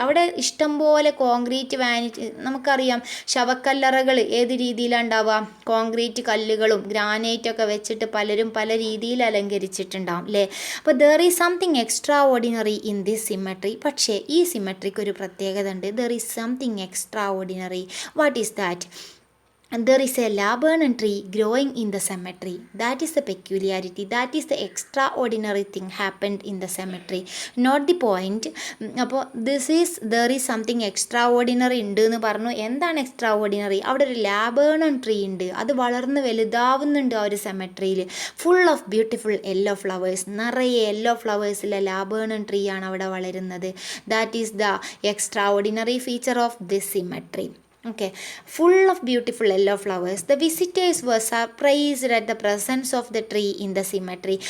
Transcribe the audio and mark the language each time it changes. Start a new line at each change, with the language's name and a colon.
Malayalam: അവിടെ ഇഷ്ടംപോലെ concrete vanity, നമുക്കറിയാം ശവക്കല്ലറകൾ ഏത് രീതിയിലാണ് ഉണ്ടാവുക, കോൺക്രീറ്റ് കല്ലുകളും ഗ്രാനൈറ്റൊക്കെ വെച്ചിട്ട് പലരും പല രീതിയിൽ അലങ്കരിച്ചിട്ടുണ്ടാവും അല്ലേ.
English: അപ്പോൾ there is something extraordinary in this cemetery.
Malayalam: പക്ഷേ ഈ സിമെട്രിക്ക് ഒരു പ്രത്യേകത ഉണ്ട്.
English: There is something extraordinary. What is that? There is a laburnum tree growing in the cemetery. That is the peculiarity. That is the extraordinary thing happened in the cemetery. Not the point.
Malayalam: അപ്പോൾ
English: there is something extraordinary
Malayalam: ഉണ്ട് എന്ന് പറഞ്ഞു. എന്താണ് extra ordinary? അവിടെ ഒരു ലാബേണൺ tree ഉണ്ട്. അത് വളർന്ന് വലുതാവുന്നുണ്ട് ആ ഒരു സെമെട്രിയിൽ.
English: Full of beautiful yellow flowers.
Malayalam: നിറയെ യെല്ലോ ഫ്ലവേഴ്സിലെ ലാബേണൺ ട്രീ ആണ് അവിടെ വളരുന്നത്.
English: That is the extraordinary feature of this cemetery. Okay, full of beautiful yellow flowers. The visitors were surprised at the presence of the tree in the cemetery.